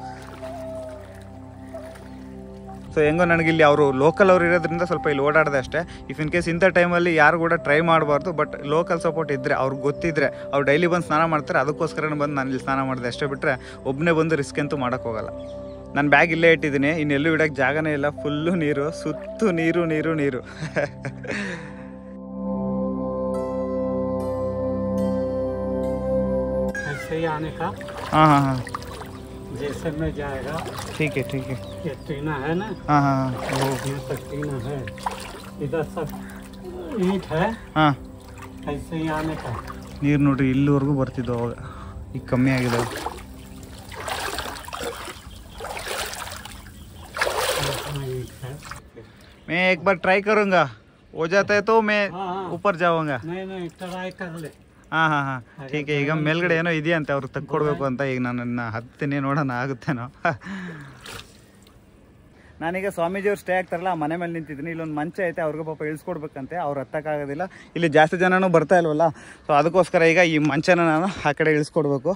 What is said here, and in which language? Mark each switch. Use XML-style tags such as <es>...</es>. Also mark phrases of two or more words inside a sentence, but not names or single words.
<kn>ಸೊ ಹೆಂಗೋ ನನಗಿಲ್ಲಿ ಅವರು ಲೋಕಲ್ ಅವ್ರು ಇರೋದ್ರಿಂದ ಸ್ವಲ್ಪ ಇಲ್ಲಿ ಓಡಾಡಿದೆ ಅಷ್ಟೇ.</kn> <en>if in case</en> <kn>ಇಂಥ ಟೈಮಲ್ಲಿ ಯಾರು ಕೂಡ ಟ್ರೈ ಮಾಡಬಾರ್ದು. ಬಟ್</kn> <en>local support</en> <kn>ಇದ್ದರೆ, ಅವ್ರಿಗೆ ಗೊತ್ತಿದ್ರೆ, ಅವ್ರು ಡೈಲಿ ಬಂದು ಸ್ನಾನ ಮಾಡ್ತಾರೆ, ಅದಕ್ಕೋಸ್ಕರ ಬಂದು ನಾನು ಇಲ್ಲಿ ಸ್ನಾನ ಮಾಡಿದೆ ಅಷ್ಟೇ. ಬಿಟ್ಟರೆ ಒಬ್ಬನೇ ಬಂದು ರಿಸ್ಕ್ ಅಂತೂ ಮಾಡೋಕ್ಕೋಗಲ್ಲ. ನಾನು ಬ್ಯಾಗ್ ಇಲ್ಲೇ ಇಟ್ಟಿದ್ದೀನಿ, ಇನ್ನೆಲ್ಲೂ ಇಡೋಕ್ಕೆ ಜಾಗನೇ ಇಲ್ಲ. ಫುಲ್ಲು ನೀರು, ಸುತ್ತು ನೀರು ನೀರು ನೀರು.</kn> <hi>ऐसे ही आने का. हाँ हाँ हाँ जैसे में जाएगा. ठीक है ठीक है. ये टीना है ना. हाँ हाँ हाँ यहाँ तक टीना है, इधर सब ईंट है. ಹಾಂ ऐसे ही आने का.</hi> <kn>ನೀರು ನೋಡ್ರಿ ಇಲ್ಲಿವರೆಗೂ ಬರ್ತಿದ್ವು ಅವಾಗ, ಈಗ ಕಮ್ಮಿ ಆಗಿದಾವೆ.</kn> <hi>ईंट है. मैं एक बार ट्राई करूँगा, हो जाता है तो मैं हाँ, हाँ. ऊपर जाऊँगा. नहीं ट्राई कर ले. ಹಾಂ ಹಾಂ ಹಾಂ ठीक है.</hi> <kn>ಈಗ ಮೇಲ್ಗಡೆ ಏನೋ ಇದೆಯಂತೆ, ಅವ್ರಿಗೆ ತಕ್ಕೊಡ್ಬೇಕು ಅಂತ. ಈಗ ನಾನು ಹತ್ತೀನಿ, ನೋಡೋಣ ಆಗುತ್ತೇನೋ. ನಾನೀಗ ಸ್ವಾಮೀಜಿಯವ್ರು ಸ್ಟೇ ಆಗ್ತಾರಲ್ಲ ಆ ಮನೆ ಮೇಲೆ ನಿಂತಿದ್ದೀನಿ. ಇಲ್ಲೊಂದು ಮಂಚ ಐತೆ, ಅವ್ರಿಗೆ ಪಾಪ ಇಳಿಸ್ಕೊಡ್ಬೇಕಂತೆ. ಅವ್ರು ಹತ್ತಕ್ಕಾಗೋದಿಲ್ಲ, ಇಲ್ಲಿ ಜಾಸ್ತಿ ಜನನೂ ಬರ್ತಾ ಇಲ್ವಲ್ಲ. ಸೊ ಅದಕ್ಕೋಸ್ಕರ ಈಗ ಈ ಮಂಚನ ನಾನು ಆ ಕಡೆ ಇಳಿಸ್ಕೊಡ್ಬೇಕು.</kn>